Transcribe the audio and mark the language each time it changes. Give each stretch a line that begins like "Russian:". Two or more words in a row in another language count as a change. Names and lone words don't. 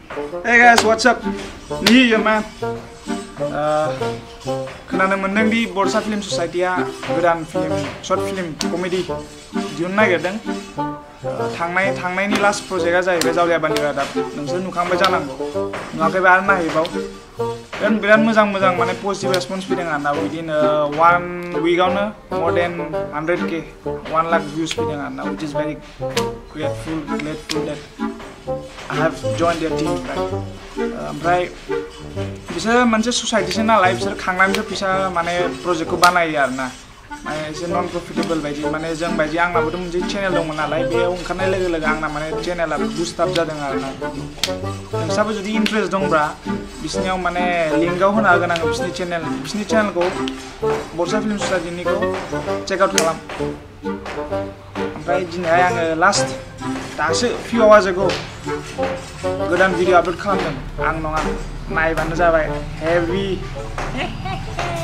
English: Hey guys, what's up? Me here, man.
Bodo: खोनानो मोनदों दि बरसा फिल्म ससाइटिया गोदान फिल्म
English: short film comedy
Bodo: दिहुननो नागिरदों। थांनायनि
English: last project
Bodo: जाहैबाय जावलियाबानि रादाब। नोंसोर नुखांबाय जानांगौ। नुवाखैबा आरो नायहैबाव। बिराद मोजां माने
English: positive response
Bodo: फैदों आरोना।
English: within 1 week more than 100K
Bodo: 1 लाख भिउज फैदों आरोना।
English: which is very grateful that I have joined their team, right?
Bodo: ओमफ्राय बिसोर मोनसे ससाइटिसो नालाय बिसोर खांनानैसो फैसा माने प्रजेक्टखौ बानायो आरोना। माने एसे
English: non profitable
Bodo: बायदि माने जों बायदि आंनाबोथ' मोनसे चेनेल दंमोन नालाय बेयाव ओंखारनाय लोगो आंना माने चेनेला
English: boost up
Bodo: जादों आरोना। नोंसाबो जुदि इन्ट्रेस्ट दंब्ला बिसोरनियाव माने लिंकआव होना होगोन आङो बिसोरनि चेनेलखौ बरसा फिल्म ससाइटिनिखौ
English: check out
Bodo: खालाम। ओमफ्राय दिनैहाय आङो लास्ट दासो
English: few hours ago
Bodo: गोदान भिडिअ आपलोड खालामदों। आं नङा नायबानो जाबाय हेभि